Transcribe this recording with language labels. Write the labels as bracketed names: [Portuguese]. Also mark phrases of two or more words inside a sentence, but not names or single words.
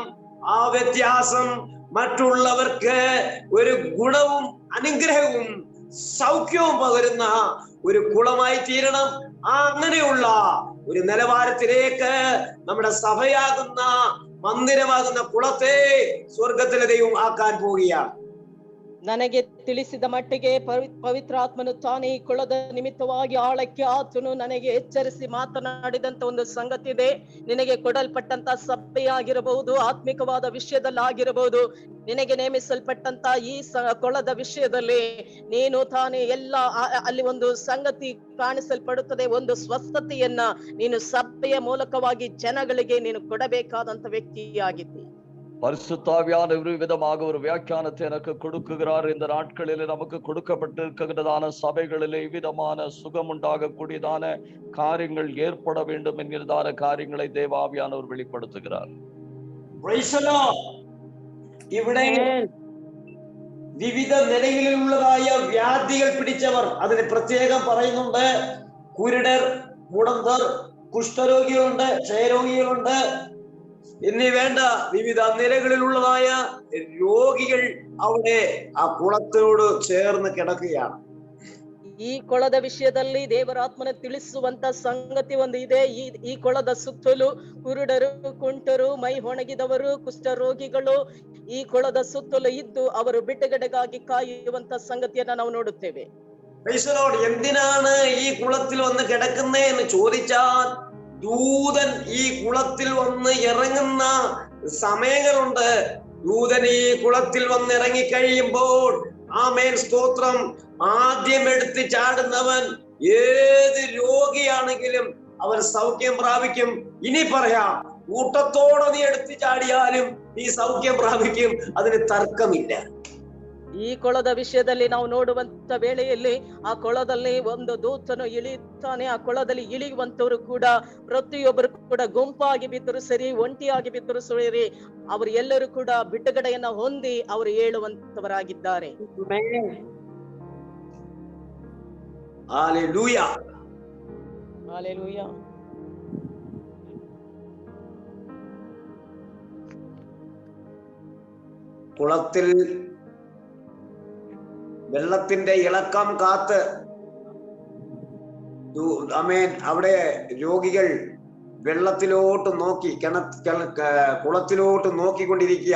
[Malayalam] ആ വ്യത്യാസം മറ്റുള്ളവർക്ക് ഒരു ഗുണവും അനുഗ്രഹവും സൗഖ്യവും പകരുന്ന ഒരു കുളമായി തീരണം. അങ്ങനെയുള്ള ഒരു നിലവാരത്തിലേക്ക് നമ്മുടെ സഭയാകുന്ന, മന്ദിരമാകുന്ന കുളത്തെ സ്വർഗത്തിലെ ദൈവം ആക്കാൻ പോവുകയാണ്. [Kannada] ನನಗೆ ತಿಳಿಸಿದ ಮಟ್ಟಿಗೆ ಪವಿತ್ರಾತ್ಮನು ತಾನೇ ಈ ಕುಳದ ನಿಮಿತ್ತವಾಗಿ ಆಳಕ್ಕೆ ಆತನು ನನಗೆ ಎಚ್ಚರಿಸಿ ಮಾತನಾಡಿದಂತ ಒಂದು ಸಂಗತಿ ಇದೆ. ನಿನಗೆ ಕೊಡಲ್ಪಟ್ಟಂತ ಸಭೆಯಾಗಿರಬಹುದು, ಆತ್ಮಿಕವಾದ ವಿಷಯದಲ್ಲಾಗಿರಬಹುದು, ನಿನಗೆ ನೇಮಿಸಲ್ಪಟ್ಟಂತ ಈ ಕೊಳದ ವಿಷಯದಲ್ಲಿ ನೀನು ತಾನೇ ಎಲ್ಲ ಅಲ್ಲಿ ಒಂದು ಸಂಗತಿ ಕಾಣಿಸಲ್ಪಡುತ್ತದೆ. ಒಂದು ಸ್ವಸ್ಥತೆಯನ್ನ ನೀನು ಸಭೆಯ ಮೂಲಕವಾಗಿ ಜನಗಳಿಗೆ ನೀನು ಕೊಡಬೇಕಾದಂತ ವ್ಯಕ್ತಿಯಾಗಿದ್ದಿ. [Tamil] பரிசுத்தாவியான ஒரு விதமாக ஒரு வியாக்கியானத்தை எனக்கு கொடுக்குகிறார். இந்த நாட்களிலே நமக்கு கொடுக்கப்பட்டிருக்கிறதான சபைகளிலே இவ்விதமான சுகம் உண்டாகக்கூடியதான காரியங்கள் ஏற்பட வேண்டும் என்கிறதான காரியங்களை தேவாவியானவர் வெளிப்படுத்துகிறார். [Malayalam] ഇവിടെ വിവിധ നിലയിലുള്ളതായ വ്യാധികൾ പിടിച്ചവർ, അതിന് പ്രത്യേകം പറയുന്നുണ്ട്. കുരുടർ, മുടന്തർ, കുഷ്ഠരോഗികളുണ്ട്, ക്ഷയരോഗികളുണ്ട് എന്നീ വേണ്ട വിവിധ നിലകളിലുള്ളതായ രോഗികൾ അവിടെ ആ കുളത്തോട് ചേർന്ന് കിടക്കുകയാണ്. [Kannada] ಈ ಕೊಳದ ವಿಷಯದಲ್ಲಿ ದೇವರಾತ್ಮನ ತಿಳಿಸುವಂತ ಸಂಗತಿ ಒಂದು ಇದೆ. ಈ ಕೊಳದ ಸುತ್ತಲೂ ಕುರುಡರು, ಕುಂಟರು, ಮೈ ಒಣಗಿದವರು, ಕುಷ್ಠರೋಗಿಗಳು ಈ ಕೊಳದ ಸುತ್ತಲೂ ಇದ್ದು ಅವರು ಬಿಡುಗಡೆಗಾಗಿ ಕಾಯುವಂತ ಸಂಗತಿಯನ್ನ ನಾವು ನೋಡುತ್ತೇವೆ. [Malayalam] എന്തിനാണ് ഈ കുളത്തിൽ വന്ന് കിടക്കുന്നേ എന്ന് ചോദിച്ചാൽ, ദൂതൻ ഈ കുളത്തിൽ വന്ന് ഇറങ്ങുന്ന സമയങ്ങളുണ്ട്. ദൂതൻ ഈ കുളത്തിൽ വന്ന് ഇറങ്ങി കഴിയുമ്പോൾ, ആമേൻ സ്തോത്രം, ആദ്യം എടുത്ത് ചാടുന്നവൻ ഏത് രോഗിയാണെങ്കിലും അവൻ സൗഖ്യം പ്രാപിക്കും. ഇനി പറയാം, കൂട്ടത്തോടെ നീ എടുത്ത് ചാടിയാലും നീ സൗഖ്യം പ്രാപിക്കും, അതിന് തർക്കമില്ല. [Kannada] ಈ ಕೊಳದ ವಿಷಯದಲ್ಲಿ ನಾವು ನೋಡುವಂತ ವೇಳೆಯಲ್ಲಿ ಆ ಕೊಳದಲ್ಲಿ ಒಂದು ದೂತನು ಇಳಿಯುತ್ತಾನೆ. ಆ ಕೊಳದಲ್ಲಿ ಇಳಿಯುವಂತವರು ಕೂಡ ಪ್ರತಿಯೊಬ್ಬರು ಕೂಡ ಗುಂಪಾಗಿ ಬಿದ್ದರು ಸರಿ, ಒಂಟಿಯಾಗಿ ಬಿದ್ದರು ಸರಿ, ಅವರು ಎಲ್ಲರೂ ಕೂಡ ಬಿಡುಗಡೆಯನ್ನ ಹೊಂದಿ ಅವರು ಹೇಳುವಂತವರಾಗಿದ್ದಾರೆ. [Malayalam] ഹല്ലേലൂയ, [Kannada] ಹಲ್ಲೆಲೂಯಾ. [Malayalam] കുളത്തിൽ വെള്ളത്തിന്റെ ഇളക്കം കാത്ത് ആമേൻ അവിടെ രോഗികൾ വെള്ളത്തിലോട്ട് നോക്കി കുളത്തിലോട്ട് നോക്കിക്കൊണ്ടിരിക്കുക.